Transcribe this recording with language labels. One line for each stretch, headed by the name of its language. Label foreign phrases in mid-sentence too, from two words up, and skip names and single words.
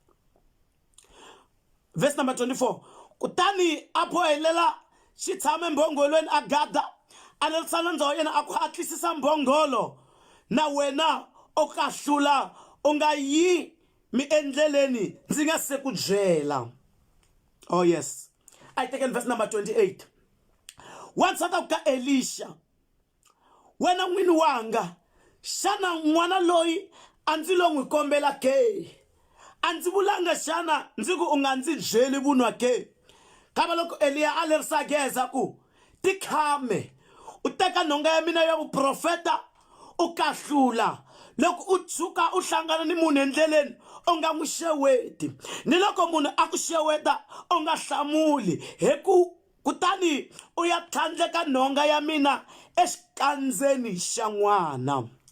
English: Verse number 24
Tsonga: kutani a bohelela xitshame mbhongolweni a gada a lerisana ndza wa yena a ku hatlisisa mbhongolo na wena o kahlula u nga yi mi endleleni ndzi nga se ku byela.
English: Oh yes, I take in verse number 28
Tsonga: wansati ka Elisha wena n'wini wanga xana n'wana loyi a ndzi lo n'wi kombela ke a ndzi vulanga xana ndzi ku u nga ndzi byeli vunwa ke kava loko Eliya a lerisa geza ku tikhame u teka nhonga ya mina ya vuprofeta u kahlula loko u tshuka u hlangana ni munhu endleleni u nga n'wi xeweti ni loko munhu a ku xeweta u nga hlamuli hi ku kutani u ya tlhandleka nhonga ya mina exikandzeni xa n'wana.